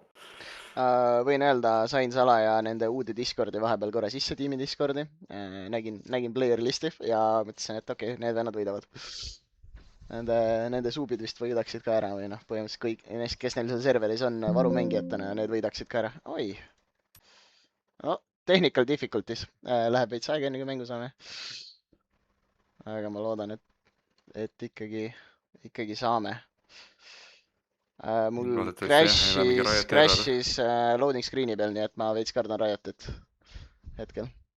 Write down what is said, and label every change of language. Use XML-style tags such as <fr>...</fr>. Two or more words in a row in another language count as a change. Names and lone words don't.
<et>Võin öelda , sain salaja nende uude Discordi vahepeal korra sisse tiimi Discordi . nägin</et> <en>player list'i</en> <et>ja mõtlesin , et okei , need vennad võidavad . Nende suubid vist võidaksid ka ära või noh , põhimõtteliselt kõik , kes neil seal serveris on varumängijatena , need võidaksid ka ära . oi .</et> <en>no technical difficulties ,</en> <et>läheb veits aega enne kui mängu saame . aga ma loodan , et ikkagi saame . mul Loodetavasti jah, ei ole mingi Riot error. crash'is</et> <en>loading screen'i</en> <et>peal , nii et ma veits kardan Riotit hetkel .</et>